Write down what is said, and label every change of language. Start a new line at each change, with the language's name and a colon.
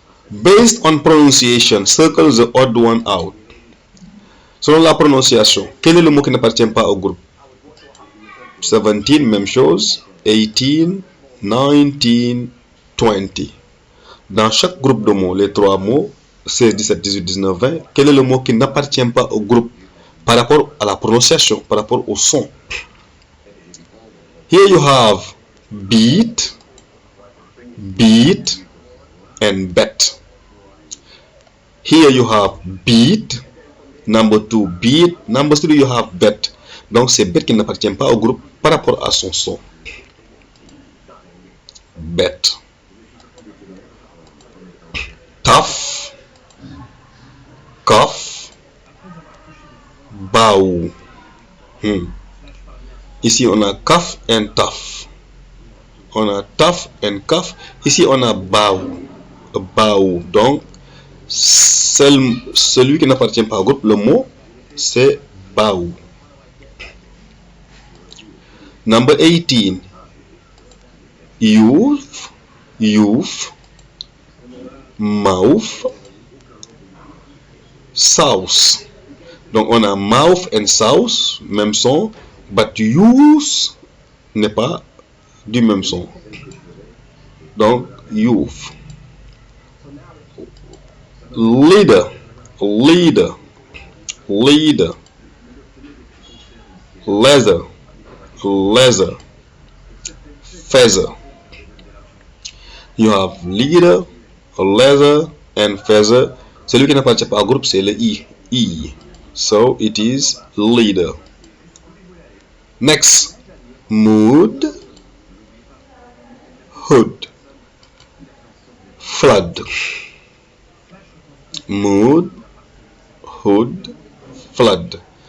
English: Based on pronunciation, circle the odd one out.
French: Selon la prononciation, quel est le mot qui n'appartient pas au groupe? 17, même chose. 18, 19, 20. Dans chaque groupe de mots, les trois mots, 16, 17, 18, 19, 20, quel est le mot qui n'appartient pas au groupe par rapport à la prononciation, par rapport au son?
English: Here you have beat, beat, and bet. Here you have beat, number 2 beat, number 3 you have bet.
French: Donc c'est bet qui n'appartient pas au groupe par rapport à son son.
English: Bet. Tough, cough, bow.
French: Ici on a cough and tough. On a tough and cough. Ici on a bow. Bow. Donc celui qui n'appartient pas au groupe, le mot c'est bow.
English: Number 18. youth, youth, mouth, south.
French: Donc on a mouth and south, même son,
English: but
French: youth n'est pas du même son. Donc youth.
English: Leader, leader, leader. Leather, leather. Feather. You have leader, leather, and feather.
French: Celui qui n'appartient pas au groupe, c'est le I.
English: I. So it is leader. Next, mood, hood, flood. Mood, hood, flood.